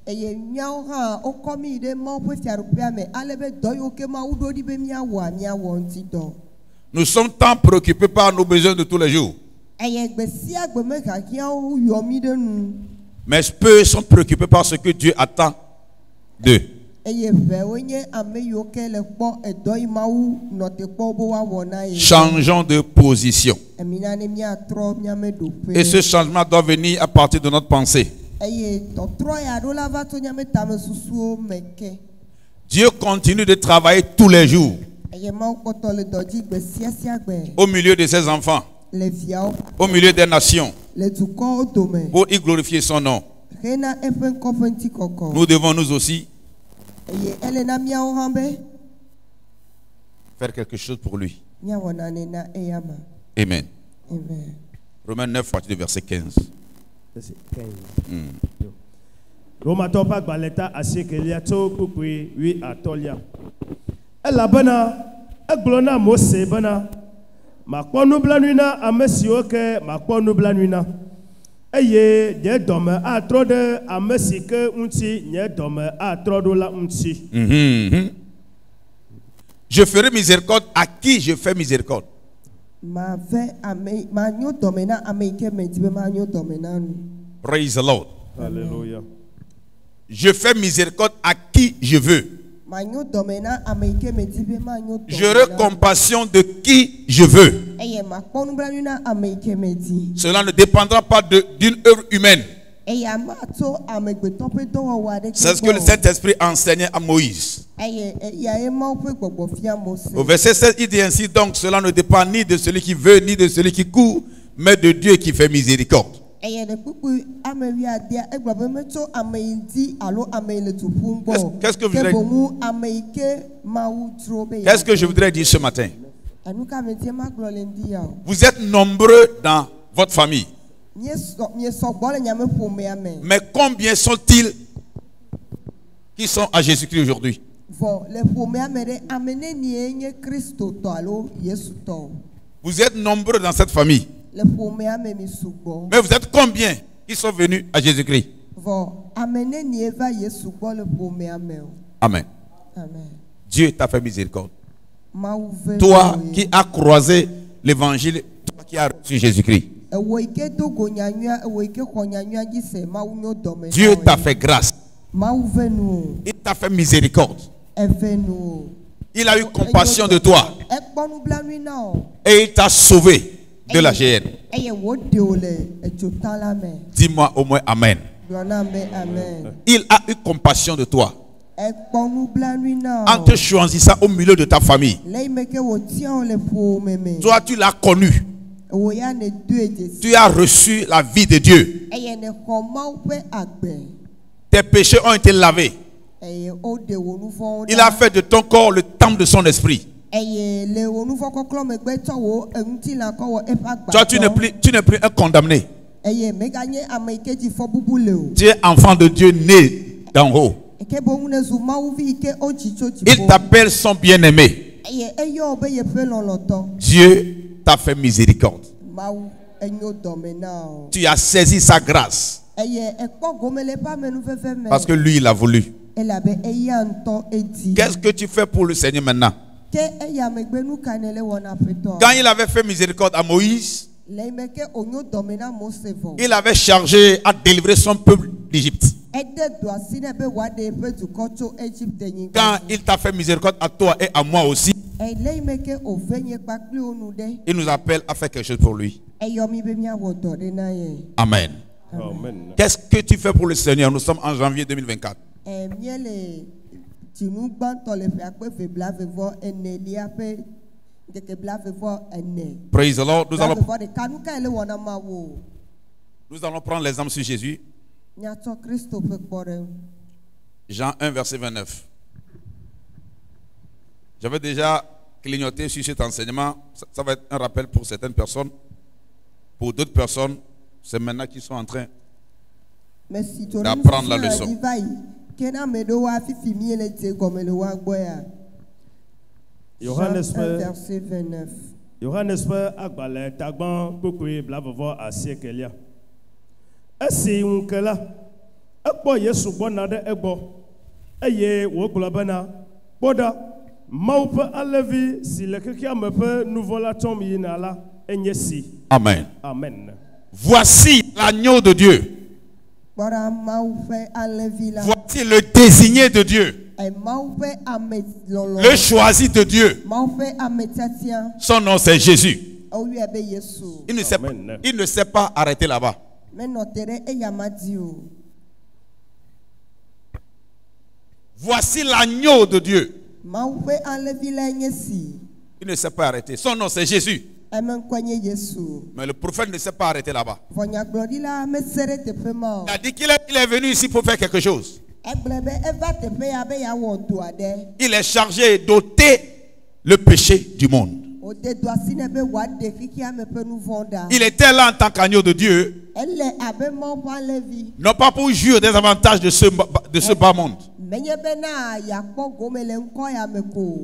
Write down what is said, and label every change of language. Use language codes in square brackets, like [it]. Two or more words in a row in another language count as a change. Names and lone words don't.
[fr] Nous sommes tant préoccupés par nos besoins de tous les jours. Mais peu sont préoccupés par ce que Dieu attend 2. [ee] eye vewo nye ame yiwo ke le kpɔ edɔ yi mawu nɔ te kpɔ be woawɔ na ye. [fr] Changeons de position. [ee] Emina ne miatrɔ miame ɖoƒe. [fr] Et ce changement doit venir à partir de notre pensée. [ee] Eye tɔtrɔ ya ɖo la va to miame tame susuwo me ke. [fr] Dieu continue de travailler tous les jours [ee] Eye mawu kpɔtɔ le dɔ dzi gbe sia gbe. [fr] au milieu de ses enfants, [ee] Le viawo. [fr] au milieu des nations, [ee] Le dukɔwo dome. [fr] pour y glorifier son nom. [ee] Hena eƒe ŋkɔ ƒe ŋutikɔkɔ. [fr] Nous devons nous aussi [ee] Eye ele na miawo hã be [fr] faire quelque chose pour lui. [ee] miawɔ nane na eya ma. Amen. Amen. [fr] Romains 9, partir du verset 15. [ee] Romatɔ ƒe agbalẽ ta asiekelia tso kpukpui 8. Elabena egblɔ na Mose bena makpɔ nublanui na ame siwo ke makpɔ nublanui na, eye nye dɔme atrɔ ɖe ame si ke ŋuti nye dɔme atrɔ ɖo la ŋuti. [fr] Je ferai miséricorde à qui je fais miséricorde. [ee] Ma ve ame ma nyo dɔme na ame yi ke medi be ma nyo dɔme na nu. [en] Praise the Lord. [fr] Alléluia. Je fais miséricorde à qui je veux. [ee] Ma nyo dɔme na ame yi ke medi be ma nyo dɔme na. [fr] J'aurai compassion de qui je veux. [ee] Eye ma kpɔ nublanui na ame yi ke medi. [fr] Cela ne dépendra pas d'une œuvre humaine. [ee] Eye ama tso amegbetɔ ƒe dɔwɔwɔ aɖeke gbɔ. [fr] C'est ce que le Saint-Esprit enseignait à Moïse. [ee] Eye eyae mawu ƒe gbɔgbɔ fia Mose. [fr] Au verset 16, il dit ainsi, donc cela ne dépend ni de celui qui veut, ni de celui qui court, mais de Dieu qui fait miséricorde. [ee] Eye le kpukpui ame wiadea egblɔ be metso ame yi di alo ame yi le du ƒum gbɔ. [fr] Qu'est-ce que vous voudrez- [ee] Ke boŋu ame yi ke mawu dzro be. [fr] Qu'est-ce que je voudrais dire ce matin? [ee] Enu ka me die ma gblɔ le ŋdi ya o. [fr] Vous êtes nombreux dans votre famille. [ee] Miesɔ gbɔ le nyame ƒomea me. [fr] Mais combien sont-ils qui sont à Jésus-Christ aujourd'hui? [ee] Vɔ le ƒomea me ɖe ame nenie nye kristotɔ alo yesutɔ. [fr] Vous êtes nombreux dans cette famille. [ee] Le ƒomea me mi sugbɔ. [fr] Mais vous êtes combien qui sont venus à Jésus-Christ? [ee] Vɔ ame nenie va Yesu gbɔ le ƒomea me o. Amen. Amen. [fr] Dieu t'a fait miséricorde. [ee] Mawu ve. [fr] Toi qui as croisé l'évangile, toi qui as reçu Jésus-Christ. [ee] Ewo yi ke do go nyanyua, ewo yi ke xɔ nyanyua dzi se Mawu nyo dɔme. [fr] Dieu t'a fait grâce. [ee] Mawu ve nu o. [fr] Il t'a fait miséricorde. [ee] Eve nu o. [fr] Il a eu compassion de toi. [ee] Ekpɔ nublanui na o. [fr] Et il t'a sauvé de la géhenne. [ee] Eye woɖe wo le edzota la me. [fr] Dis-moi au moins Amen. [ee] Gblɔ na be amen. [fr] Il a eu compassion de toi. [ee] Ekpɔ nublanui na [fr] En [ee] o. [fr] te choisissant au milieu de ta famille. [ee] Le yi me ke wotia wo le ƒome me. [fr] Toi, tu l'as connu. [ee] Wo ya ne doe dzesi. [fr] Tu as reçu la vie de Dieu. [ee] Eye ne xɔ Mawu ƒe agbe. [fr] Tes péchés ont été lavés. [ee] Eye woɖe wo nu vɔ̃wo [fr] Il a fait de ton corps le temple de son esprit. [ee] Eye le wo nu vɔ kɔklɔ megbe tsɔ wo eŋutilã kɔ wɔ eƒe agbadɔ. [fr] Toi, tu n'es plus un condamné. [ee] Eye meganye ame yi ke dzi fɔ bubu le o. [fr] Tu es enfant de Dieu né d'en haut. [ee] Eke boŋ ne zu Mawuvi yi ke wodzi tso [fr] Il [ee] dziƒo. [fr] t'appelle son bien-aimé. [ee] Eye eyɔ wo be yeƒe lɔlɔtɔ. [fr] Dieu t'a fait miséricorde. [ee] Mawu enyo dɔme na o. [fr] Tu as saisi sa grâce. [ee] Eye ekpɔ gome le eƒe amenuveve me. [fr] Parce que lui, il a voulu. [ee] Elabe eya ŋutɔ edi. [fr] Qu'est-ce que tu fais pour le Seigneur maintenant? [ee] Ke eya megbe nu ka ne le wɔna aƒetɔ. [fr] Quand il avait fait miséricorde à Moïse, [ee] Le yi me ke onyo dɔme na Mose vɔ. [fr] il avait chargé à délivrer son peuple d'Égypte. [ee] Ede do asi ne be wòaɖe eƒe dukɔ tso Egypte nyigba [fr] Quand [ee] dzi. [fr] il t'a fait miséricorde à toi et à moi aussi, [ee] Le yi me ke ove nye kpakpli wo nu ɖe. [fr] il nous appelle à faire quelque chose pour lui. [ee] Eyɔ mi be miawɔ dɔ ɖe na ye. Amen. Amen. [fr] Qu'est-ce que tu fais pour le Seigneur? Nous sommes en janvier 2024. [ee] Mie le dzinu gbãtɔ le ƒe akpe ve blavevɔ enelia ƒe ŋkeke blavevɔ ene. [en] Praise the Lord. [fr] Nous allons [ee] Blavevɔ ɖeka nu ka ele wɔna Mawu o. [fr] prendre l'exemple sur Jésus. [ee] Miatsɔ Kristo ƒe kpɔɖeŋu. [fr] Jean 1, verset 29. J'avais déjà clignoté sur cet enseignement. Ça va être un rappel pour certaines personnes. Pour d'autres personnes, c'est maintenant qu'ils sont en train. [ee] Mesi to [fr] D'apprendre la leçon. [ee] nufiafia va yi ke na ame ɖewo afifi mie le dze gɔme le woa gbɔ ya. Johannes [fr] Jean 1, [ee] ƒe [fr] verset 29. [ee] Johannes ƒe agbalẽ tagbã kpukpui blavevɔ asiekelia. Esi ŋu ke la, ekpɔ Yesu gbɔna ɖe egbɔ, eye wògblɔ bena, kpɔ ɖa, Mawu ƒe alẽvi si le xexea me ƒe nu vɔ̃ la tsɔm yina la, enye si. Amen. Amen. [fr] Voici l'agneau de Dieu [ee] Kpɔɖa Mawu ƒe alẽvi la. [fr] Voici le désigné de Dieu, [ee] Mawu ƒe ame lɔlɔ. [fr] le choisi de Dieu. [ee] Mawu ƒe ame tiatia. [fr] Son nom c'est Jésus. [ee] Oyɔe be Yesu. [fr] Il ne s'est pas arrêté là-bas. [ee] Menɔ te ɖe eya ma dzi o. [fr] Voici l'agneau de Dieu. [ee] Mawu ƒe alẽvi lae nye si. [fr] Il ne s'est pas arrêté. Son nom c'est Jésus. [ee] Eme ŋkɔe nye Yesu. [fr] Mais le prophète ne s'est pas arrêté là-bas. [ee] Vɔ nyagblɔɖila mese ɖe teƒe ma o. [fr] Il a dit qu'il est venu ici pour faire quelque chose. [ee] Egblɔ be eva teƒe ya be yeawɔ dɔ aɖe. [fr] Il est chargé d'ôter le péché du monde. [ee] Wòde do asi nɛ be wòaɖe xixia me ƒe nu vɔ̃ ɖa. [fr] Il était là en tant qu'agneau de Dieu, [ee] Ele abe Mawu ƒe alẽvi. [fr] non pas pour jouir des avantages de ce bas monde. [ee] Menye bena yeakpɔ gome le ŋkɔ ya me ko.